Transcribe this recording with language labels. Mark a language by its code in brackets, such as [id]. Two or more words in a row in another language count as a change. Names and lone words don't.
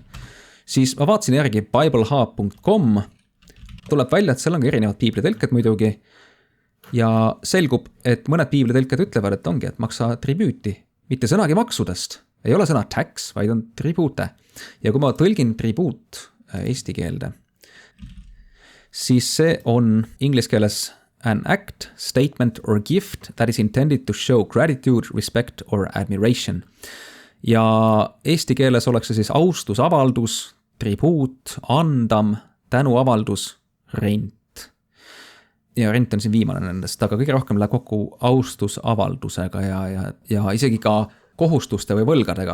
[et] Siis ma vaatasin järgi biblehub.com, tuleb välja, et seal on ka erinevad piiblitõlked muidugi ja selgub, et mõned piiblitõlked ütlevad, et ongi, et maksa tribuuti, mitte sõnagi maksudest, ei ole sõna tax, vaid on tribute. Ja kui ma tõlgin tribuut eesti keelde, siis see on inglise keeles [en] an act, statement or gift that is intended to show gratitude, respect or admiration. [et] Ja eesti keeles oleks see siis austusavaldus, tribuut, andam, tänuavaldus, rent. Ja rent on siin viimane nendest, aga kõige rohkem läheb kokku austusavaldusega ja isegi ka kohustuste või võlgadega.